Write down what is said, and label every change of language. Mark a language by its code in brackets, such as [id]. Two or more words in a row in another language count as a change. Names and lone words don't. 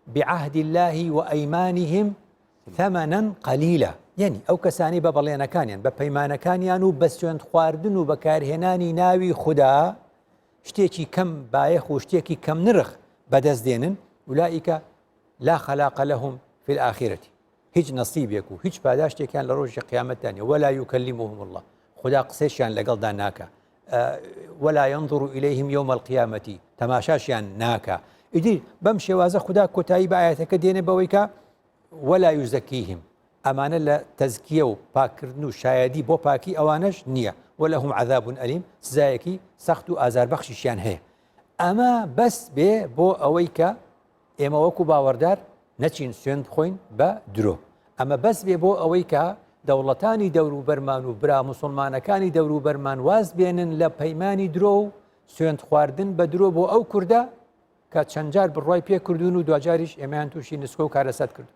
[ar] بعهد الله وأيمانهم ثەمەنەن قەلیلە [ckb] یعنی ئەو کەسانی بە بەڵێنەکانیان بە پەیمانەکانیان و بە سوێند خواردن و بەکارهێنانی ناوی خوددا شتێکی کەم بایەخ و شتێکی کەم نرخ بەدەست دێنن [ar] ولائیکە لا خەلاق لەهم في الآخرة [ckb] هیچ نەسیبێک و هیچ پاداشتێکیان لە ڕۆژی قیامەتدانێ [ar] ولا يكلمهم الله [ckb] خدا قسەیشیان لەگەڵدا ناکە [ar] ولا ينظر إليهم يوم القيامة [ckb] تەماشاشیان ناکە ئیدی بەم شێوازە خدا کۆتایی بە ئاەتەکە دێنێ بەوەی کە [ar] ولا يزكيهم [ckb] ئەمانە لە تەزکیە و پاکردن و شایەدی بۆ پاکی ئەوانەش نییە [ar] وەلەهم عەذاب ئەلیم [ckb] سزایەکی سەخت و ئازاربەخشیشیان هەیە ئەمە بەس بێ بۆ ئەوەی کە ئێمە وەکو باوەڕدار نەچین سوێند بخۆین بە درۆ ئەمە بەس بێ بۆ ئەوەی کە دەوڵەتانی دەور و بەرمان و برا موسڵمانەکانی دەور و بەرمان واز بێنن لە پەیمانی درۆ و سوێند خواردن بە درۆ بۆ ئەو کووردە کە چەند جار بڕای پێ کردوون و دوجاریش ئێمەیان تووشی نسکۆ و کارەسەت کرد